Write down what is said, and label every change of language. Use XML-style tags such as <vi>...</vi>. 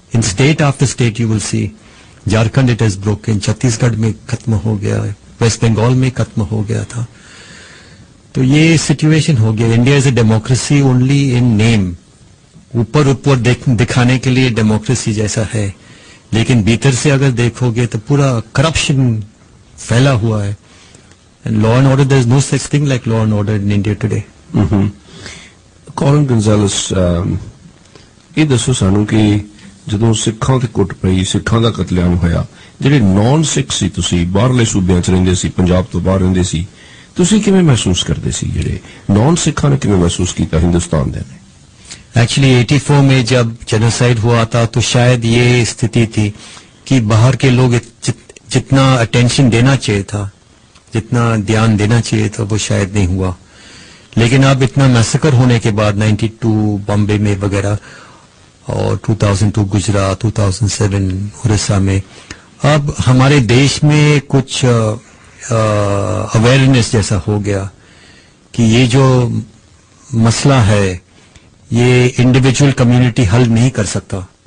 <hi>In state after state you will see, Jharkhand it is broken, Chhattisgarh में खत्म हो गया, वेस्ट बंगाल में खत्म हो गया था। तो ये सिचुएशन हो गया। India is a democracy only in name, ऊपर दिखाने के लिए डेमोक्रेसी जैसा है, लेकिन भीतर से अगर देखोगे तो पूरा करप्शन फैला हुआ है।</hi> <en>And law and order, there is no such thing like law and order in India today.</en> <pa>Colin Gonzalez, ਇਹ ਦੱਸੋ ਸਾਨੂੰ ਕਿ ਜਦੋਂ ਸਿੱਖਾਂ ਤੇ ਕੁੱਟ ਪਈ, ਸਿੱਖਾਂ ਦਾ ਕਤਲੇਆਮ ਹੋਇਆ, ਜਿਹੜੇ ਨੌਨ ਸਿੱਖ ਸੀ, ਤੁਸੀਂ ਬਾਹਰਲੇ ਸੂਬਿਆਂ 'ਚ ਰਹਿੰਦੇ ਸੀ, ਪੰਜਾਬ ਤੋਂ ਬਾਹਰ ਰਹਿੰਦੇ ਸੀ, ਤੁਸੀਂ ਕਿਵੇਂ ਮਹਿਸੂਸ ਕਰਦੇ ਸੀ? ਜਿਹੜੇ ਨੌਨ ਸਿੱਖਾਂ ਨੇ ਕਿਵੇਂ महसूस ਕੀਤਾ हिंदुस्तान ਦੇ ने?</pa> <hi>एक्चुअली 84 में जब जेनोसाइड हुआ था तो शायद ये स्थिति थी कि बाहर के लोग जितना अटेंशन देना चाहिए था, जितना ध्यान देना चाहिए था, वो शायद नहीं हुआ। लेकिन अब इतना मैसेकर होने के बाद 92 बॉम्बे में वगैरह और 2002 गुजरात, 2007 उड़ीसा में, अब हमारे देश में कुछ अवेयरनेस जैसा हो गया कि ये जो मसला है ये इंडिविजुअल कम्युनिटी हल नहीं कर सकता।</hi>